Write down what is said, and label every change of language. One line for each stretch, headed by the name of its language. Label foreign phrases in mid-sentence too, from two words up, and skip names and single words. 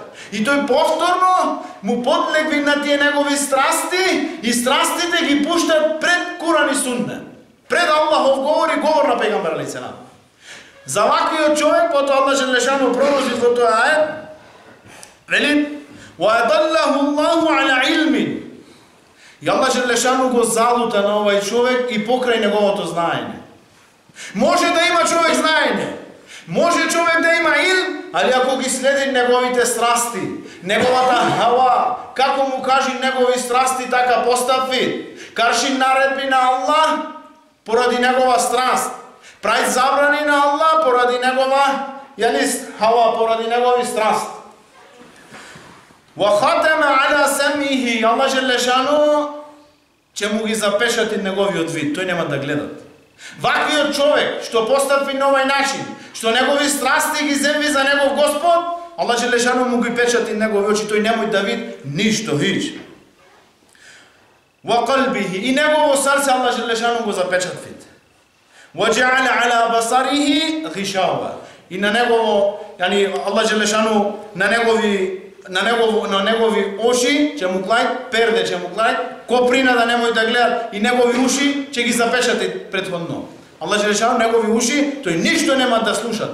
Macedonian: И тој повторно му подлегви на тие негови страсти и страстите ги пушта пред Куран и суннет. Пред Аллахов говор и говор на пегамбер алейхиселам. За ваквиот човек потоа Аллах Джелешану продолжи во тој ајет, вели:
Arabic: "وأضله الله على علم",
Macedonian: И Аллах Желешану го залута на овај човек и покрај неговото знаење. Може да има човек знаење, може човек да има илм, али ако ги следи неговите страсти, неговата хава, како му кажи негови страсти, така постапи, карши наредби на Аллах поради негова страст, прави забрани на Аллах поради негова хава, поради негови страст.
Arabic: وَخَتَمَ عَلَى سَمْعِهِ
Macedonian: Аллах Желешану ќе му ги запешати неговиот вид, тој нема да гледат. Ваквиот човек, што постапи на овај начин, што негови страсти ги земви за негов Господ, Аллах Желешану му ги печати негови очи, тој немој да види ништо, хич. وَقَلْبِهِ и негово срце Аллах Желешану го запечати.
Arabic: وَجَعَلَ عَلَى بَصَرِهِ غِشَاوَةً
Macedonian: и на негово, Аллах Желешану на негови уши ќе му клај перде, ќе му клај коприна да немој да гледат и негови уши ќе ги запечати претходно. Аллах Желешану негови уши, тој ништо нема да слушат.